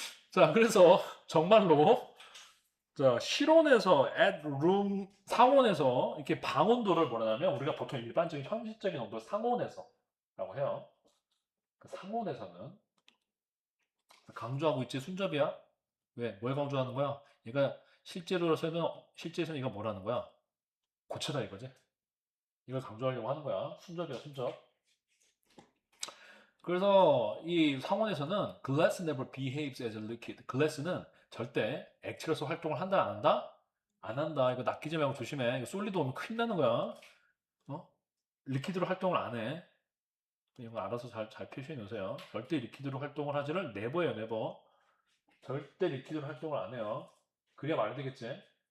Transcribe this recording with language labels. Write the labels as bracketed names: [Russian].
[Korean] 자, 그래서 정말로 자, 실온에서 [English] at room [Korean] 상온에서 이렇게 방온도를 뭐라냐면 우리가 보통 일반적인 현실적인 온도 상온에서라고 해요. 그 상온에서는 강조하고 있지 순접이야. 왜? 뭘 강조하는 거야? 얘가 실제로서는 실제에서는 이거 뭐라는 거야? 고체다 이거지. 이걸 강조하려고 하는 거야. 순접이야, 순접. 그래서 이 상원에서는 [English] glass never behaves as a liquid. [Korean] glass는 절대 액체로서 활동을 한다, 안 한다? 안 한다. 이거 낚이지 말고 조심해. 이거 솔리드 오면 큰일 나는 거야. 어? 리퀴드로 활동을 안 해. 이거 알아서 잘 표시해 놓으세요. 절대 리퀴드로 활동을 하지를 never예요, never. 절대 리퀴드로 활동을 안 해요. 그래야 말이 되겠지.